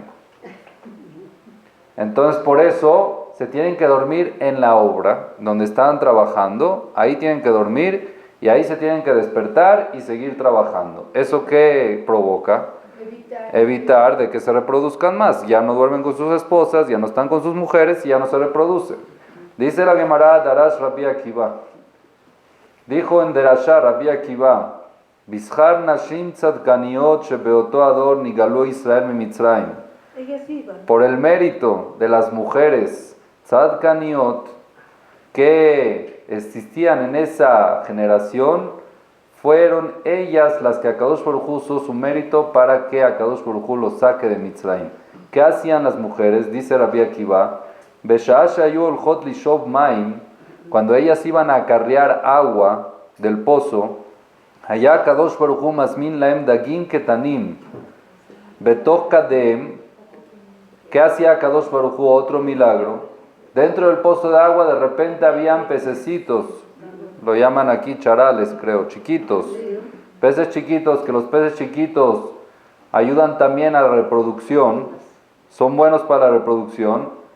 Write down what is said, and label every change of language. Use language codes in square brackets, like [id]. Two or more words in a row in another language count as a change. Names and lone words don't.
[es] Entonces por eso se tienen que dormir en la obra, donde estaban trabajando, ahí tienen que dormir, y ahí se tienen que despertar y seguir trabajando. ¿Eso qué provoca? Evitar de que se reproduzcan más. Ya no duermen con sus esposas, ya no están con sus mujeres y ya no se reproducen. Dice la Gemara, Darash Rabbi Akiva. Dijo en Derashá [he] Rabbi Akiva, בשכר נשים צדקניות שבאותו הדור נגאלו ישראל ממצרים. [es] Por el mérito de las mujeres Tzadkaniot que existían en esa generación, fueron ellas las que [he] הקדוש ברוך הוא [es] usó su mérito para que [he] הקדוש ברוך הוא [es] los saque de Mitzrayim. ¿Qué hacían las mujeres? Dice Rabbi Akiva, cuando ellas iban a acarrear agua del pozo, allá [he] הקדוש ברוך הוא מזמין להם דגים קטנים בתוך כדיהן. [es] ¿Qué hacía [he] הקדוש ברוך הוא? [es] Otro milagro. Dentro del pozo de agua de repente habían pececitos, lo llaman aquí charales, creo, chiquitos, peces chiquitos, que los peces chiquitos ayudan también a la reproducción, son buenos para la reproducción.